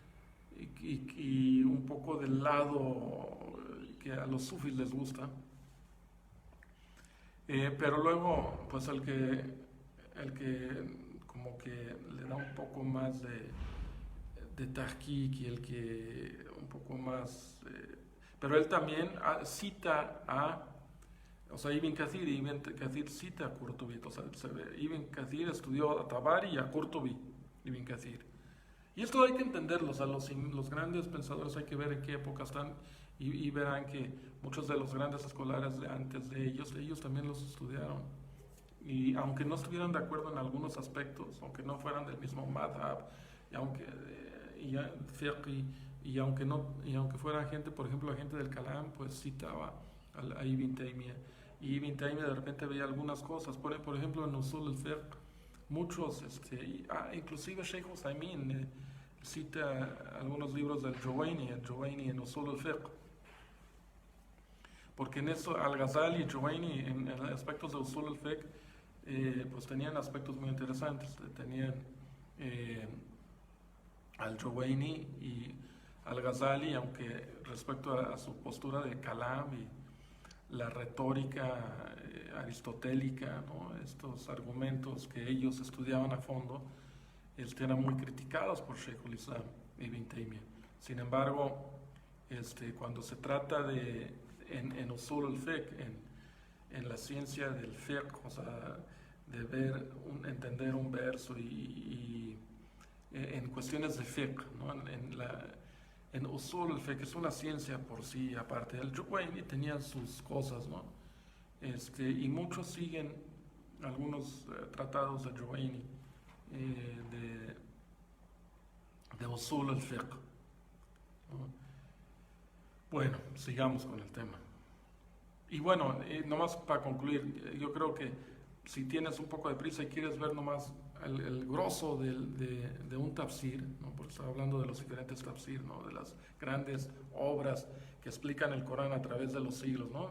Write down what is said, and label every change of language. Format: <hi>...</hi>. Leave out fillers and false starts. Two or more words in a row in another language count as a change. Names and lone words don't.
<es>y un poco del lado que a los sufis les gusta, pero luego pues el que como que le da un poco más de tahqiq, y el que un poco más, pero él también cita o sea, Ibn Kathir, y Ibn Kathir cita a Qurtubi. O sea, Ibn Kathir estudió a Tabari y a Qurtubi, Ibn Kathir. Y esto hay que entenderlo, o sea, los grandes pensadores hay que ver en qué época están, y verán que muchos de los grandes escolares de antes de ellos también los estudiaron. Y aunque no estuvieran de acuerdo en algunos aspectos, aunque no fueran del mismo madhab, y aunque fuera gente, por ejemplo, la gente del Kalam, pues citaba a Ibn Taymiyyah. Y Ibn Taymiyyah de repente veía algunas cosas, por ejemplo en</es> <ar>Usul al-Fiqh,</ar> <es>muchos, inclusive Sheikh Uthaymeen cita algunos libros del Juwayni en</es> <ar>Usul al-Fiqh.</ar> <es>Porque en eso Al-Ghazali y Juwayni en aspectos de</es> <ar>Usul al-Fiqh,</ar> <es>pues tenían aspectos muy interesantes. Tenían al Juwayni y al-Ghazali, aunque respecto a su postura de Kalam y la retórica aristotélica, ¿no? Estos argumentos que ellos estudiaban a fondo, eran muy criticados por</es> <ar>Sheikh al-Islam</ar> <es>Ibn Taymiyyah. Sin embargo, cuando se trata en</es> <ar>Usul al-Fiqh,</ar> <es>en la ciencia del fiqh, o sea, de entender un verso, y en cuestiones de fiqh, ¿no? En</es> <ar>Usul al-Fiqh</ar> <es>es una ciencia por sí aparte. El Juwayni tenía sus cosas, ¿no? Y muchos siguen algunos tratados de Juwayni, de</es> <ar>Usul al-Fiqh,</ar> <es>¿no? Bueno, sigamos con el tema. Y bueno, nomás para concluir, yo creo que si tienes un poco de prisa y quieres ver nomás el grosso de un tafsir, ¿no? Porque estaba hablando de los diferentes tafsir, ¿no? De las grandes obras que explican el Corán a través de los siglos, ¿no?</es>